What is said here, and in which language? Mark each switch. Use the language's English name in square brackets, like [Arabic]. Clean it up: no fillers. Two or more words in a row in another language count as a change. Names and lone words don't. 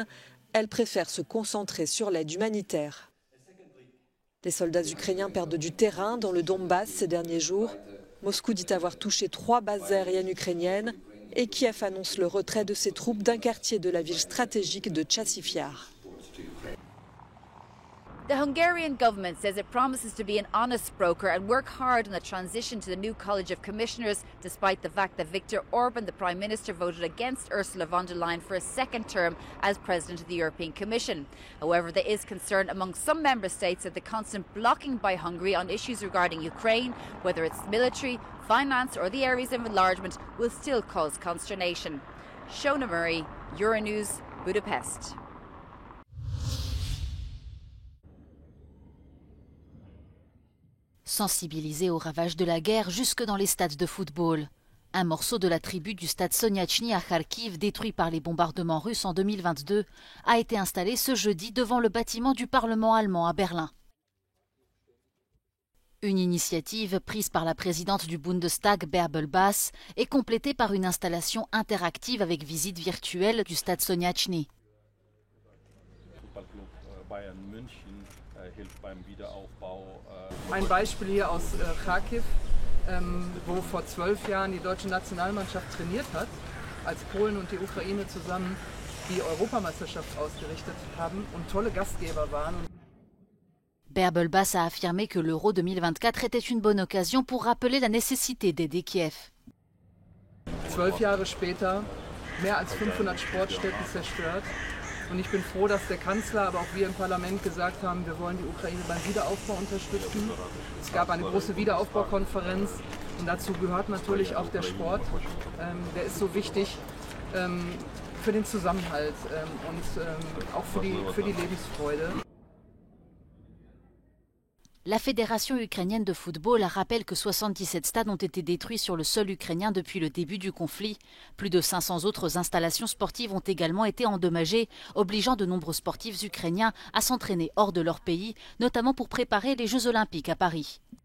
[French] Elle préfère se concentrer sur l'aide humanitaire. Les soldats ukrainiens perdent du terrain dans le Donbass ces derniers jours. Moscou dit avoir touché 3 bases aériennes ukrainiennes et Kiev annonce le retrait de ses troupes d'un quartier de la ville stratégique de Tchassiv Yar. [English] The Hungarian government says it promises to be an honest broker and work hard on the transition to the new College of Commissioners, despite the fact that Viktor Orban, the Prime Minister, voted against Ursula von der Leyen for a second term as President of the European Commission. However, there is concern among some member states that the constant blocking by Hungary on issues regarding Ukraine, whether it's military, finance or the areas of enlargement, will still cause consternation. Shona Murray, Euronews, Budapest. [French] Sensibilisé aux ravages de la guerre jusque dans les stades de football. Un morceau de la tribu du stade Soniachny à Kharkiv, détruit par les bombardements russes en 2022, a été installé ce jeudi devant le bâtiment du Parlement allemand à Berlin. Une initiative prise par la présidente du Bundestag, Bärbel Baas, est complétée par une installation interactive avec visite virtuelle du stade Soniachny. [German] Ein Beispiel hier aus Kharkiv, wo vor 12 Jahren die deutsche Nationalmannschaft trainiert hat, als Polen und die Ukraine zusammen die Europameisterschaft ausgerichtet haben und tolle Gastgeber waren. [French] Bärbel Baas a affirmé que l'Euro 2024 était une bonne occasion pour rappeler la nécessité d'aider Kiev. [German] 12 Jahre später, mehr als 500 Sportstätten zerstört. Und ich bin froh, dass der Kanzler, aber auch wir im Parlament gesagt haben, wir wollen die Ukraine beim Wiederaufbau unterstützen. Es gab eine große Wiederaufbaukonferenz und dazu gehört natürlich auch der Sport. Der ist so wichtig für den Zusammenhalt und auch für die Lebensfreude. [French] La Fédération ukrainienne de football rappelle que 77 stades ont été détruits sur le sol ukrainien depuis le début du conflit. Plus de 500 autres installations sportives ont également été endommagées, obligeant de nombreux sportifs ukrainiens à s'entraîner hors de leur pays, notamment pour préparer les Jeux Olympiques à Paris.